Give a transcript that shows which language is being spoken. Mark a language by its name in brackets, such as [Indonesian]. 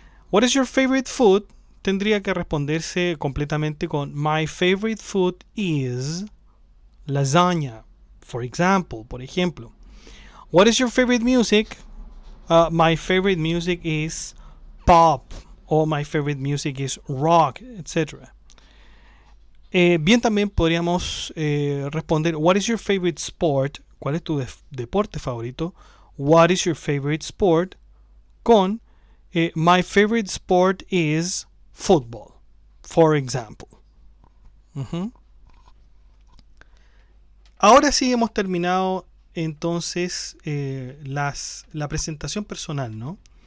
[English] What is your favorite food? [Spanish] Tendría que responderse completamente con [English] my favorite food is lasagna, for example, [Spanish] por ejemplo. [English] What is your favorite music? My favorite music is pop, or my favorite music is rock, etc. [Spanish] Bien, también podríamos responder, [English] what is your favorite sport? [Spanish] ¿Cuál es tu deporte favorito? [English] What is your favorite sport? [Spanish] Con [English] my favorite sport is football, for example. [Spanish] Ahora sí hemos terminado entonces la presentación personal, ¿no?